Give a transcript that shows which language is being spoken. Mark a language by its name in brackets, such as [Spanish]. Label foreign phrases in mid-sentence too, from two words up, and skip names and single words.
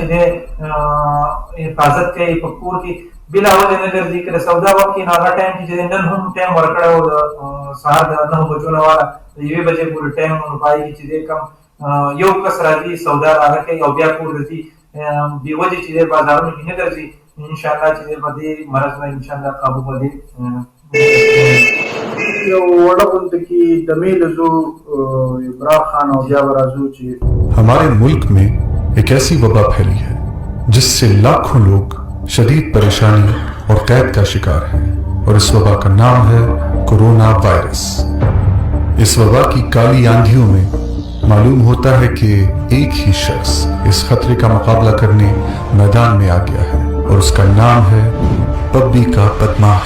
[Pashto] دی حفاظت کوي په کور کې بلا وجه نه ګرځي که د سودا وخت کې نو هغه ټایم کې چې نن هم ټایم ورکړی و د سهار د 9 بجو نه واله د 1 بجې پورې ټایم نو په هغې کې چې دی کم یو کس راځي سودا هغه کوي او بیا کور ته ځي بې وجې چې دی بازارونو کې نه ګرځي انشاءالله چې دی په دې مرض به انشاءالله قابو به دی یو وړه غونډه کې د میله زو ابرار خان او بیا به راځو چې [Urdu] ہمارے ملک میں ایک ایسی وبا پھیلی ہے جس سے لاکھوں لوگ شدید پریشانی اور قید کا شکار ہیں اور اس وبا کا نام ہے [English] corona virus. [Urdu] اس وبا کی کالی آندھیوں میں معلوم ہوتا ہے کہ ایک ہی شخص اس خطرے کا مقابلہ کرنے میدان میں آ گیا ہے اور اس کا نام ہے پبی کا بدمعاش